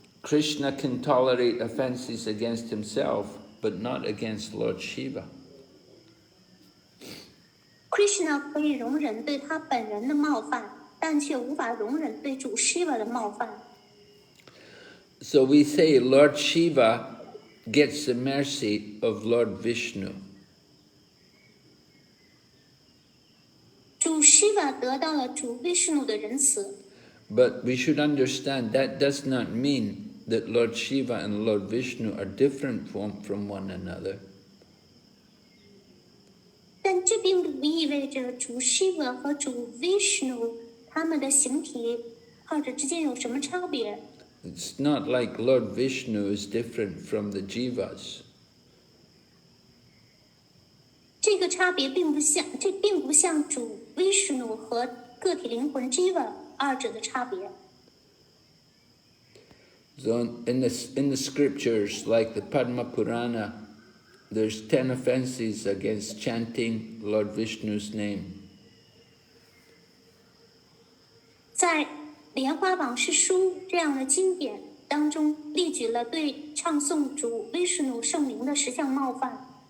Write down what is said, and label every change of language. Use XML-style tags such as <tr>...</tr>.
<en>Krishna can tolerate offenses against himself, but not against Lord Shiva.</en> <zh>Krishna 可以容忍对他本人的冒犯，但却无法容忍对主 Shiva 的冒犯。</zh> <en>So we say Lord Shiva gets the mercy of Lord Vishnu.</en> <zh>主 Shiva 得到了主 Vishnu 的仁慈。</zh> <en>But we should understand that does not mean that Lord Shiva and Lord Vishnu are different from one another.</en> <zh>但这并不意味着主 Shiva 和主 Vishnu 他们的形体二者之间有什么差别。</zh> <en>It's not like Lord Vishnu is different from the jivas.</en> <zh>这个差别并不像主 Vishnu 和个体灵魂 Jiva 二者的差别。</zh> <en>So in the scriptures, like the Padma Purana, there's 10 offenses against chanting Lord Vishnu's name.</en> <zh>在莲花往事书这样的经典当中，列举了对唱诵主 Vishnu 圣名的10项冒犯。</zh>